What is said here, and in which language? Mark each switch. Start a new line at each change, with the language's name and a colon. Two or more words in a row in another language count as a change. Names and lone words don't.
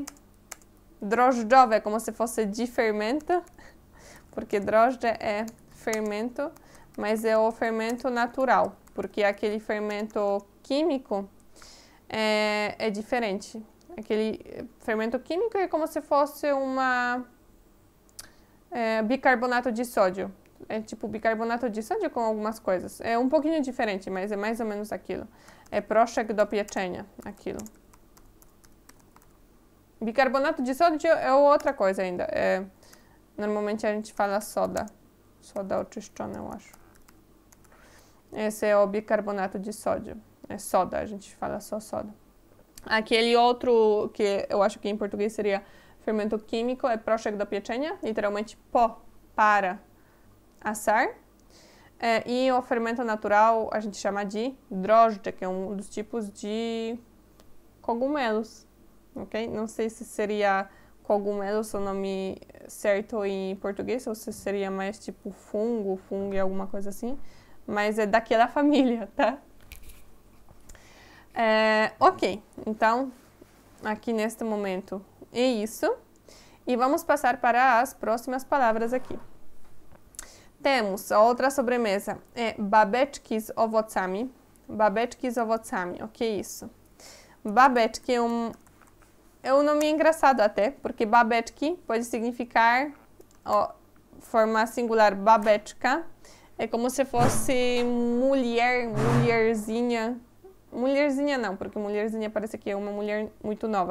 Portuguese: Drożdżowe é como se fosse de fermento, porque drożdże é fermento, mas é o fermento natural, porque aquele fermento químico é diferente. Aquele fermento químico é como se fosse bicarbonato de sódio. É tipo bicarbonato de sódio com algumas coisas. É um pouquinho diferente, mas é mais ou menos aquilo.
Polish: É proszek do pieczenia,
Portuguese: aquilo. Bicarbonato de sódio é outra coisa ainda. Normalmente a gente fala soda.
Polish: Soda oczyszczona,
Portuguese: eu acho. Esse é o bicarbonato de sódio. É soda, a gente fala só soda. Aquele outro, que eu acho que em português seria fermento químico, é
Polish: proszek do pieczenia,
Portuguese: literalmente pó para assar. E o fermento natural a gente chama de drożdże, que é um dos tipos de cogumelos, ok? Não sei se seria cogumelos o nome certo em português, ou se seria mais tipo fungo e alguma coisa assim, mas é daquela família, tá? Ok, então aqui neste momento é isso. E vamos passar para as próximas palavras aqui. Temos a outra sobremesa,
Polish: babeczki z owocami. Babeczki z owocami,
Portuguese: o que é isso? Babeczki é um nome engraçado até, porque babeczki pode significar, forma singular, babeczka, é como se fosse mulherzinha. Mulherzinha não, porque mulherzinha parece que é uma mulher muito nova.